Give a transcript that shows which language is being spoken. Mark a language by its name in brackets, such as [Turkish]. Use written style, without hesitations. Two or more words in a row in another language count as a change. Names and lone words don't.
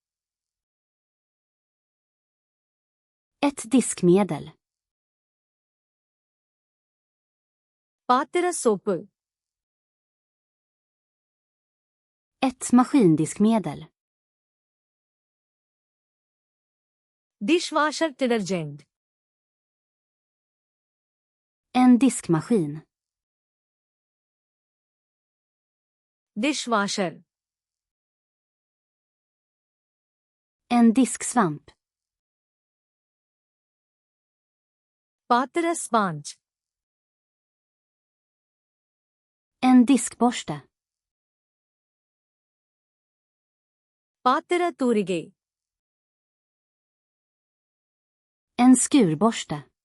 [Swedish] Ett diskmedel. [Tamil] பாத்திர சோப்பு. [Swedish] Ett maskindiskmedel. [English] dishwasher detergent. [Swedish] En diskmaskin. [Tamil] டிஷ்வாஷர். [Swedish] En disksvamp. [Tamil] பாத்திர ஸ்பாஞ்ச். [Swedish] En diskborste. [Tamil] பாத்திர தூரிகை. [Swedish] En skurborste.